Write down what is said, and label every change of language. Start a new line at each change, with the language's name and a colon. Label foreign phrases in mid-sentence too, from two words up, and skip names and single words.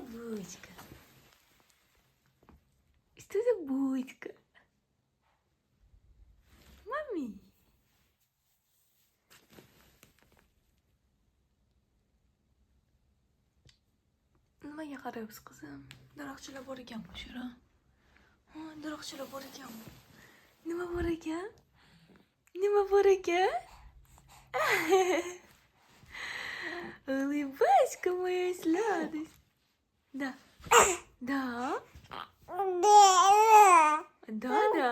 Russian: булочка? Что за булочка?
Uzbek: Mami. Nimaga qarayapsiz qizim? Daraxtchilar bor ekanmi o'sha yerda? Ha, daraxtchilar bor ekanmi? Nima bor ekan? Nima bor ekan?
Russian: Улыбачка моя сладость. Да. Да. Да, да.